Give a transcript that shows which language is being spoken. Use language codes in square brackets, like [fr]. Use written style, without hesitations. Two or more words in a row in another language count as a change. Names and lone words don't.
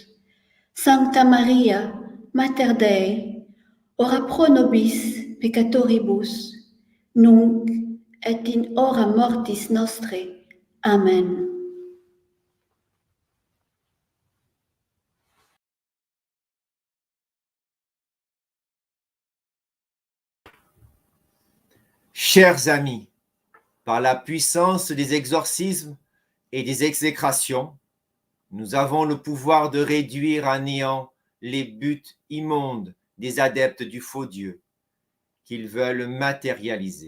[la] Sancta Maria, Mater Dei, ora pro nobis peccatoribus, nunc et in hora mortis nostre. Amen. [fr] Chers amis, par la puissance des exorcismes et des exécrations, nous avons le pouvoir de réduire à néant les buts immondes des adeptes du faux Dieu qu'ils veulent matérialiser.